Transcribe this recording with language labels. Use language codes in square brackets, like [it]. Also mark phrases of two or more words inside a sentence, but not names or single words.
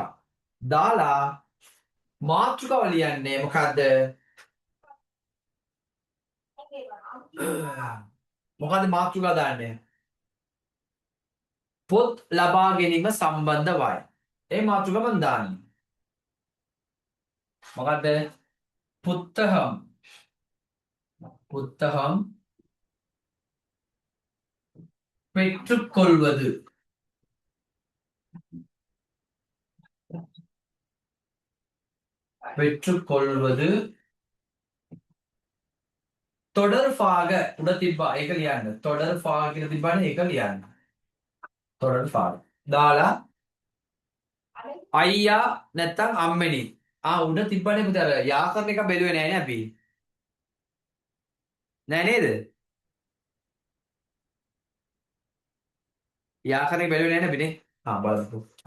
[si] දාලා මාතෘකාව ලියන්නේ මොකද්ද? මොකද්ද මාතෘකාව දාන්නේ? පොත් ලබා ගැනීම සම්බන්ධවයි. ඒ මාතෘකාව මම දාන්නේ. මොකද්ද? [ta] புத்தகம் பெற்றுக்கொள்வது. [si] தொடர்பாக උඩ තිබ්බා ඒක ලියන්න. தொடர்பாக කියලා තිබ්බනේ ඒක ලියන්න. தொடர்பாக දාලා අයියා නැත්තම් අම්මෙනි. උඩ තිබ්බනේ පුතේ අර යා කරන එක බැලුවේ නෑ නේ අපි. නෑ නේද? යා කරන එක බැලුවේ නෑ නේ අපි නේ. බලමු.